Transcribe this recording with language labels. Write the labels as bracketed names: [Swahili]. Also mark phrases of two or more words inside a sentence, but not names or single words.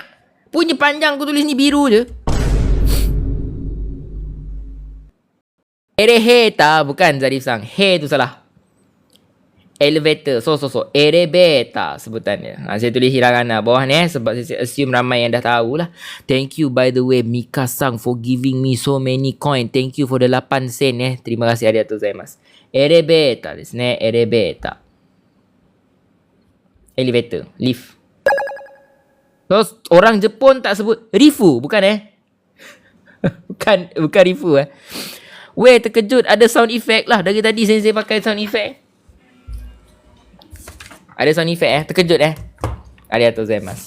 [Malay] Punya panjang aku tulis ni biru je. Ereheta. Bukan Zarif Sang. He tu salah. Elevator. So. Erebeta sebutannya. Saya tulis hiragana bawah ni sebab saya assume ramai yang dah tahulah. [English] Thank you by the way Mika-sang for giving me so many coin. Thank you for the 8 sen [Malay] Terima kasih [Japanese] ありがとう ございます. エレベータ です ね. [English] Erebeta. Elevator. Lift. [Malay] So, orang Jepun tak sebut Rifu. Bukan Bukan Rifu Weh, terkejut. Ada [English] sound effect [Malay] lah. Dari tadi sensei pakai [English] sound effect. [Malay] Ada [English] sound effect [Malay] terkejut [Japanese] ありがとう ございます.